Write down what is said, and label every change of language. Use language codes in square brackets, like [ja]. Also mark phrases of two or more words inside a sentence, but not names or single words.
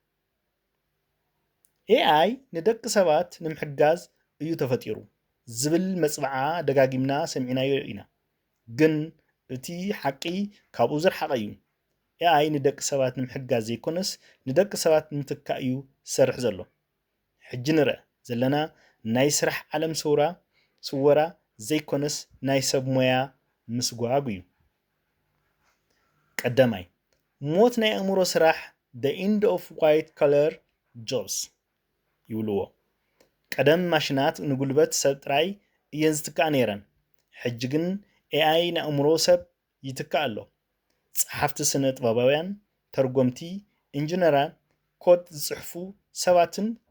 [ti] ኤአይ ንደቂ ሰባት ንምሕጋዝ እዩ ተፈጢሩ ዝብል መፅባዓ ደጋጊምና ሰሚዕናዮ ኢና ግን እቲ ሓቂ ካብኡ ዝረሓቐ እዩ ኤአይ ንደቂ ሰባት ንምሕጋዝ ዘይኮነስ ንደቂ ሰባት ንምትካእ እዩ ዝሰርሕ ዘሎ ሕጂ ንርአ ዘለና ናይ ስራሕ ዓለም ስወራ ዘይኮነስ ናይ ሰብ ሞያ ምስጓግ እዩ ቀዳማይ ሞት ናይ ኣእምሮ ስራሕ [en] the end of white collar jobs [ti] ይብልዎ ቀደም ማሽናት ንጉልበት ሰብ ጥራይ እየን ዝትካእ ነይረን ሕጂ ግን ኤአይ ንኣእምሮ ሰብ ይትካእ ኣሎ ፀሓፍቲ ስነ ጥበባውያን ተርጎምቲ ኢንጂነራት ኮድ ዝፅሕፉ ሰባትን ወይ